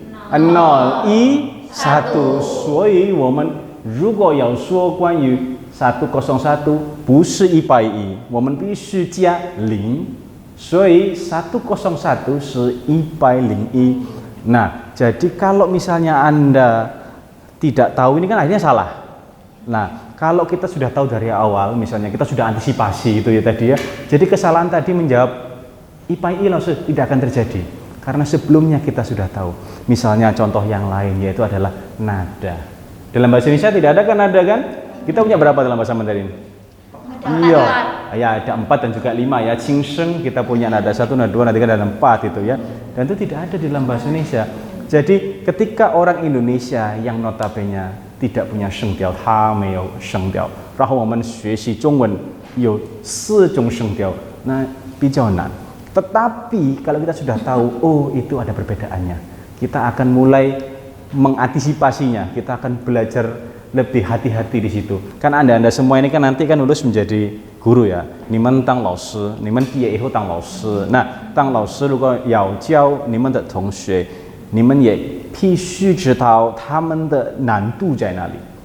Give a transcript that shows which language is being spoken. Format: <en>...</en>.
<zh>1 1 所以我们如果要说关于101不是110我们必须加0 所以 101 是101</zh> <id>nah jadi kalau misalnya Anda tidak tahu ini kan akhirnya salah. Nah kalau kita sudah tahu dari awal misalnya kita sudah antisipasi itu ya tadi ya, jadi kesalahan tadi menjawab IPI langsung tidak akan terjadi karena sebelumnya kita sudah tahu. Misalnya contoh yang lain yaitu adalah nada. Dalam bahasa Indonesia tidak ada kan nada kan? Kita punya berapa dalam bahasa Mandarin? Iya, ya ada 4 dan juga 5 ya. Qingsheng kita punya nada 1, nada 2, nada 3, nada 4 itu ya. Dan itu tidak ada di dalam bahasa Indonesia. Jadi ketika orang Indonesia yang notabene tidak punya</id> <zh>声调，他没有声调，然后我们学习中文有4种声调，那比较难。</zh> <id>Tetapi kalau kita sudah tahu, oh itu ada perbedaannya, kita akan mulai mengantisipasinya, kita akan belajar lebih hati-hati di situ. Kan anda semua ini kan nanti kan lulus menjadi guru ya.</id> <zh>你们当老师，你们毕业以后当老师。那当老师如果要教你们的同学，你们也必须知道他们的难度在哪里。</zh>